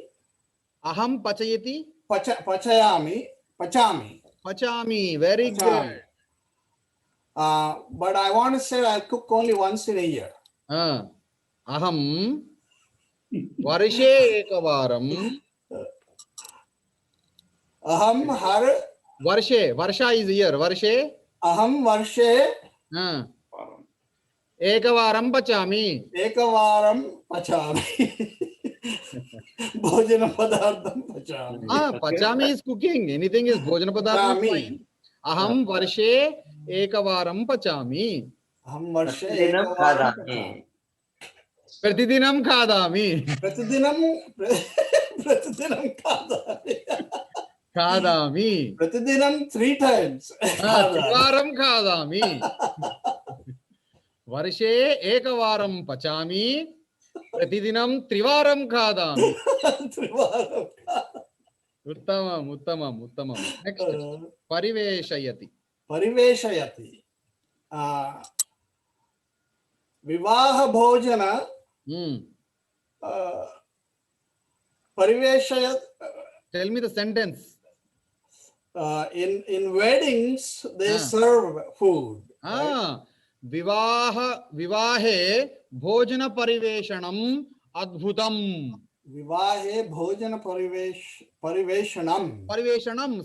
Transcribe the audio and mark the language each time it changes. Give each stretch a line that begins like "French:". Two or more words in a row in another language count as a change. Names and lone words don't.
Sanskrit: अहं पाचयति। पचामि.
English: Very good. But I want to say I cook only once in a year.
Sanskrit: अहं वरिषे एकवारम्. अहं हर्.
English: Varsha is year.
Sanskrit: वर्षे. अहं वर्षे. एकवारं पचामि. भोजन पदार्थं पचामि.
English: Pachami is cooking. Anything is
Sanskrit: भोजन पदार्थम्
English: is fine.
Sanskrit: अहं वर्षे एकवारं पचामि. अहं वर्षे एकवारं पचामि. प्रतिदिनं खादामि. प्रतिदिनं खादामि.
English: Pratidinam 3 times.
Sanskrit: त्रिवारं खादामि. वर्षे एकवारं पचामि. प्रतिदिनं त्रिवारं खादामि. उत्तमम्.
English: Next.
Sanskrit: परिवेषयति. विवाह भोजन. परिवेषयत्.
English: Tell me the sentence. In weddings, they serve food. Right?
Sanskrit: विवाहे भोजन परिवेषणम् अद्भुतम्. विवाहे भोजन परिवेषणम्.